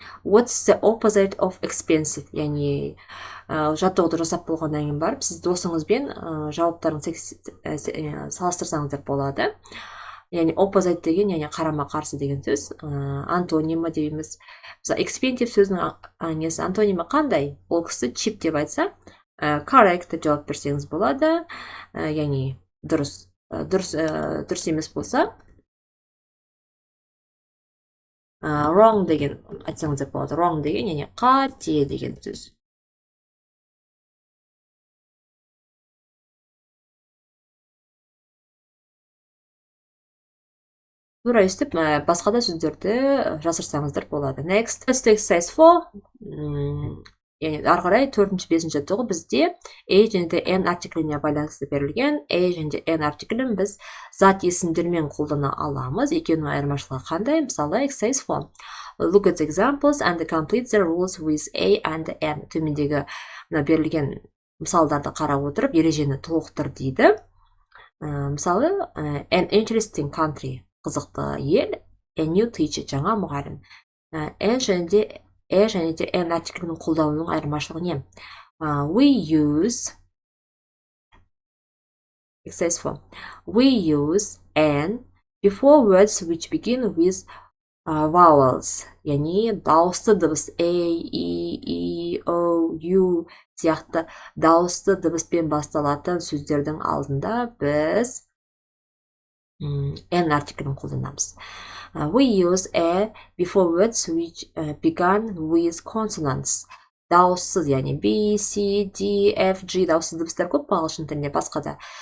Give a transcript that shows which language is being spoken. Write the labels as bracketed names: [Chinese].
[English] What's the opposite of expensive? [Kazakh] Яғни жаттығуды жасап болғаннан кейін барып, сіз досыңызбен жауаптарын салыстырсаңыздар болады. Яғни opposite деген, яғни қарама-қарсы деген сөз, антонимі дейміз. Expensive сөзінің антонимі қандай? Ол кісі cheap деп айтса, correct жауап берсеңіз болады. Яғни дұрыс емес болса, wrong деген айтсаңыздар болады. Wrong деген, яғни қате деген сөз. тура өстіп басқа да сөздерді жасырсаңыздар болады. [English] Next, exercise 4. [Kazakh] Яғни ары қарай 4-5 жаттығу бізде a және де n артикліне байланысты берілген. A және де n артиклін біз зат есімдермен қолдана аламыз. Екеуінің айырмашылығы қандай? Мысалы, exercise 4. [English] Look at the examples and complete the rules with a and n. [Kazakh] Төмендегі берілген мысалдарды қарап отырып, ережені толықтыр дейді. Мысалы, [English] an interesting country, [Kazakh] қызықты ел, [English] a new teacher, [Kazakh] жаңа мұғалім. N және де n артиклінің қолдануының айырмашылығы не? [English] We use exercise 4. We use n before words which begin with vowels. [Kazakh] Яғни дауысты дыбыс a, e, o, u сияқты дауысты дыбыспен басталатын сөздердің алдында біз n артиклін қолданамыз. [English] We use a before words which began with consonants. [Kazakh] Дауыссыз, яғни b, c, d, f, g дауыссыз дыбыстар көп ағылшын тілінде, басқа да.